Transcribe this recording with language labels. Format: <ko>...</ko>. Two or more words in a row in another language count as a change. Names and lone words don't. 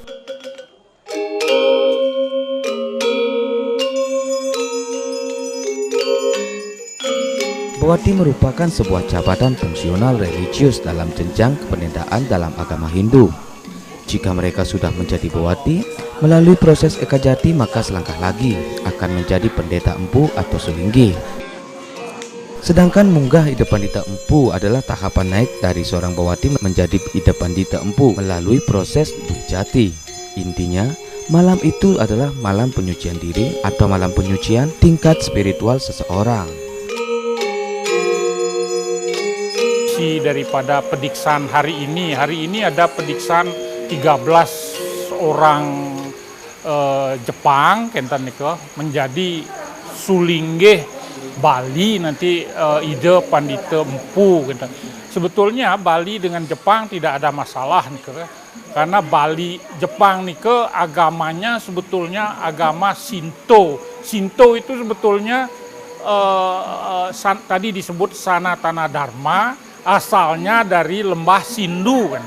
<id>Bawati merupakan sebuah jabatan fungsional religius dalam jenjang kependedaan dalam agama Hindu. Jika mereka sudah menjadi bawati melalui proses eka jati, maka selangkah lagi akan menjadi pendeta empu atau sulinggi. Sedangkan munggah ida pandita empu adalah tahapan naik dari seorang bawati menjadi ida pandita empu melalui proses dwijati. Intinya, malam itu adalah malam penyucian diri atau malam penyucian tingkat spiritual seseorang. Daripada pediksan hari ini ada pediksan 13 orang Jepang kentan niko menjadi sulinggih Bali nanti ide pandita empu gitu. Sebetulnya Bali dengan Jepang tidak ada masalah nih, karena Bali Jepang nih agamanya sebetulnya agama Shinto. Shinto itu sebetulnya tadi disebut Sanatana Dharma, asalnya dari lembah Sindu kan.</id>